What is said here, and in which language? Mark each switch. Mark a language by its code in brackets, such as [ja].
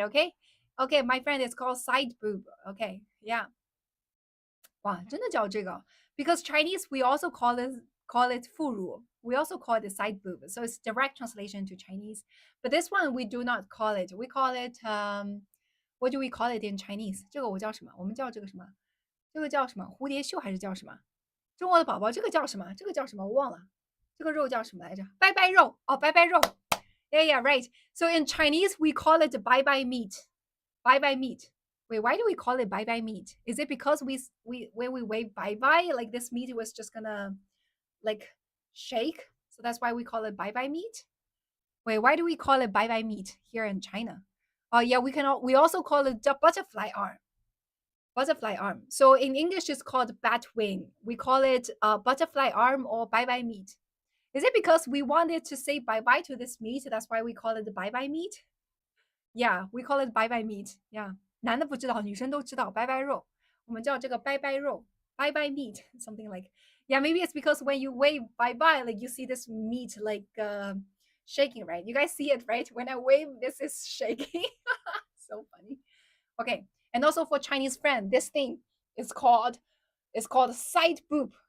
[en] Okay, okay, my friend is called side boob. Okay, yeah. [zh] 哇，真的叫这个 [en] because Chinese we also call it 副乳. We also call it the side boob. So it's direct translation to Chinese. But this one we do not call it. We call it what do we call it in Chinese? [zh] 这个我叫什么？我们叫这个什么？这个叫什么？蝴蝶袖还是叫什么？中国的宝宝，这个叫什么？这个叫什么？我忘了。这个肉叫什么来着？拜拜肉哦，拜拜肉。 [en] Yeah, yeah, right. So in Chinese we call it bye bye meat. Bye bye meat. Wait, why do we call it bye bye meat? Is it because we when we wave bye bye, like this meat was just gonna like shake? So that's why we call it bye bye meat? Wait, why do we call it bye bye meat here in China? Yeah, we also call it the butterfly arm. Butterfly arm. So in English, it's called bat wing. We call it butterfly arm or bye bye meat. Is it because we wanted to say bye bye to this meat? That's why we call it the bye bye meat? Yeah, we call it bye bye meat. Yeah. [zh] 男的不知道，女生都知道拜拜肉。我们叫这个拜拜肉， [en] bye bye meat, something like. Yeah, maybe it's because when you wave bye bye, like you see this meat like shaking, right? You guys see it, right? When I wave, this is shaking. So funny. Okay, and also for Chinese friend, this thing is called side boob.